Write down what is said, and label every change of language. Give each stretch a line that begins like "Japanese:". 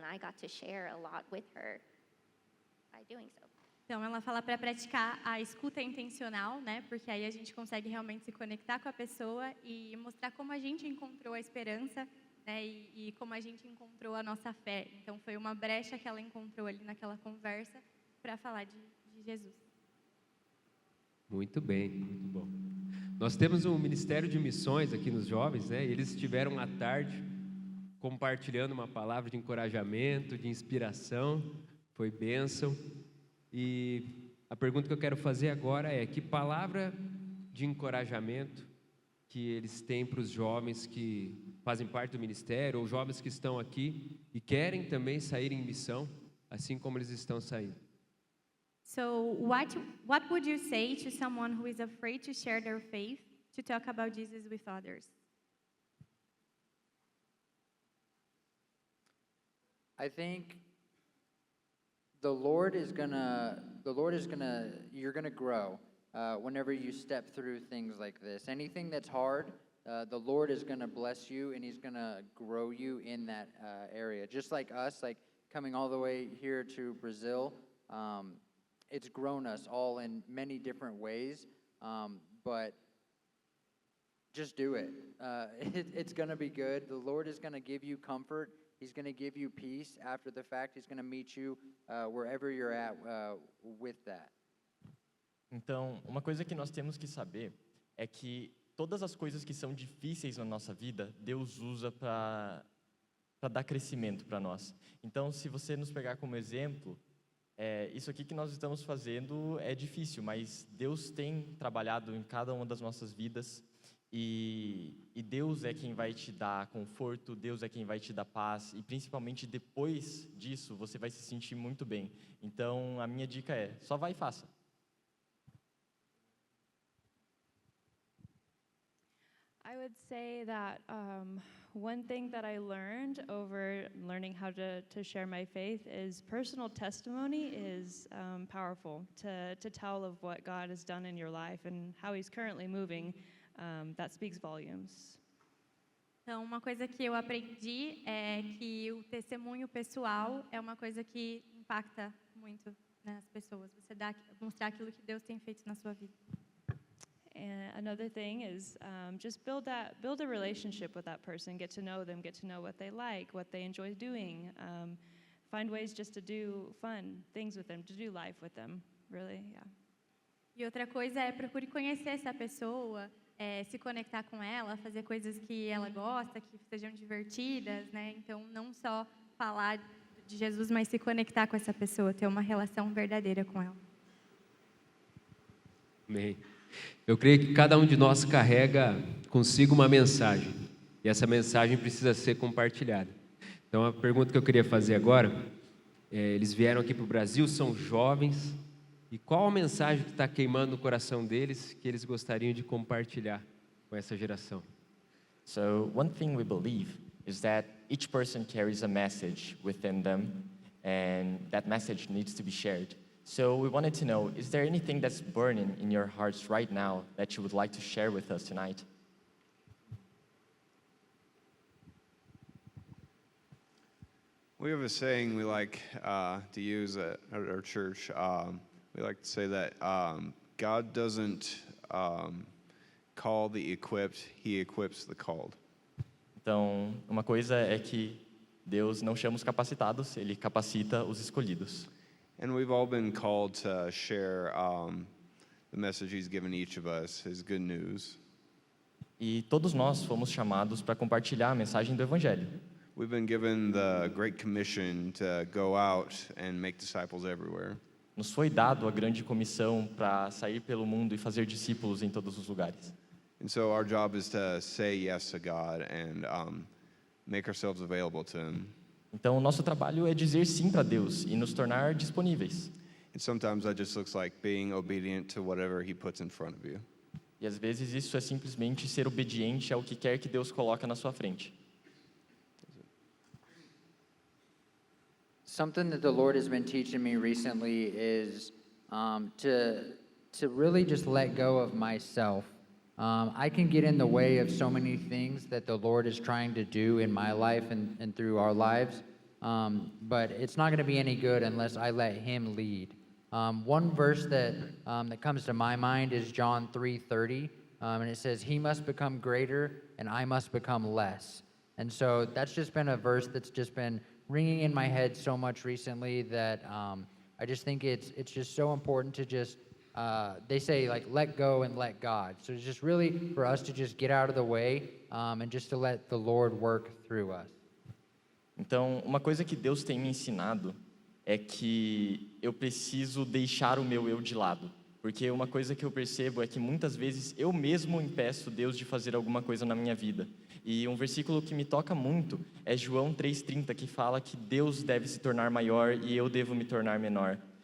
English: And I got to share a lot with her by doing so.
Portuguese: Então, ela fala para praticar a escuta intencional, né? Porque aí a gente consegue realmente se conectar com a pessoa e mostrar como a gente encontrou a esperança, né? E como a gente encontrou a nossa fé. Então, foi uma brecha que ela encontrou ali naquela conversa para falar de Jesus. Muito bem, muito bom. Nós temos um ministério de missões aqui nos jovens, né? E eles estiveram à tarde compartilhando uma palavra de encorajamento, de inspiração. Foi bênção. E a pergunta que eu quero fazer agora é: que palavra de encorajamento que eles têm para os jovens que fazem parte do ministério, ou jovens que estão aqui e querem também sair em missão, assim como eles estão saindo?
English: So, what would you say to someone who is afraid to share their faith, to talk about Jesus with others? I think you're gonna grow whenever you step through things like this. Anything that's hard, the Lord is going to bless you and He's going to grow you in that area. Just like us, like coming all the way here to Brazil, it's grown us all in many different ways, but just do it. It's going to be good. The Lord is going to give you comfort. He's going to give you peace after the fact. He's going to meet you wherever you're at with that.
Portuguese: Então, uma coisa que nós temos que saber é que todas as coisas que são difíceis na nossa vida, Deus usa para dar crescimento para nós. Então, se você nos pegar como exemplo, isso aqui que nós estamos fazendo é difícil, mas Deus tem trabalhado em cada uma das nossas vidas e Deus é quem vai te dar conforto, Deus é quem vai te dar paz e principalmente depois disso você vai se sentir muito bem. Então, a minha dica é, só vai e faça.
English: I would say that one thing that I learned over learning how to share my faith is personal testimony is powerful to tell of what God has done in your life and how He's currently moving. That speaks volumes.
Portuguese: Então, uma coisa que eu aprendi é que o testemunho pessoal é uma coisa que impacta muito nas pessoas. Você mostrar aquilo que Deus tem feito na sua vida.
English: And another thing is just build a relationship with that person, get to know them, get to know what they like, what they enjoy doing. Find ways just to do fun things with them, to do life with them, really, yeah.
Portuguese: E outra coisa é procure conhecer essa pessoa, se conectar com ela, fazer coisas que ela gosta, que sejam divertidas, né? Então, não só falar de Jesus, mas se conectar com essa pessoa, ter uma relação verdadeira com ela. Amém. Eu creio que cada um de nós carrega consigo uma mensagem, e essa mensagem precisa ser compartilhada. Então, a pergunta que eu queria fazer agora, eles vieram aqui para o Brasil, são jovens, e qual a mensagem que está queimando no coração deles, que eles gostariam de compartilhar com essa geração?
English: So, one thing we believe is that each person carries a message within them, and that message needs to be shared. So we wanted to know, is there anything that's burning in your hearts right now that you would like to share with us tonight? We have a saying we like to use at our church. We like to say that God doesn't call the equipped, He equips the called.
Portuguese: Então, uma coisa é que Deus não chama os capacitados, Ele capacita os escolhidos.
English: And we've all been called to share the message He's given each of us, His good news.
Portuguese: E todos nós fomos chamados para compartilhar a mensagem do Evangelho.
English: We've been given the Great Commission to go out and make disciples everywhere.
Portuguese: Nos foi dado a grande comissão para sair pelo mundo e fazer discípulos em todos os lugares.
English: And so our job is to say yes to God and make ourselves available to Him.
Portuguese: Então, o nosso trabalho é dizer sim para Deus e nos tornar disponíveis.
English: And sometimes that just looks like being obedient to whatever He puts in front of you.
Portuguese: E às vezes isso é simplesmente ser obediente ao que quer que Deus coloca na sua frente.
English: Something that the Lord has been teaching me recently is to really just let go of myself. I can get in the way of so many things that the Lord is trying to do in my life and through our lives, but it's not going to be any good unless I let Him lead. One verse that comes to my mind is John 3:30, and it says, "He must become greater and I must become less." And so that's just been a verse that's just been ringing in my head so much recently that I just think it's just so important to just, they say like let go and let God. So it's just really for us to just get out of the way and just to let the Lord work through us.
Portuguese: Então, uma coisa que Deus tem me ensinado é que eu preciso deixar o meu eu de lado. Porque uma coisa que eu percebo é que muitas vezes eu mesmo impeço Deus de fazer alguma coisa na minha vida. E um versículo que me toca muito é João 3:30, que fala que Deus deve se tornar maior e eu devo me tornar menor.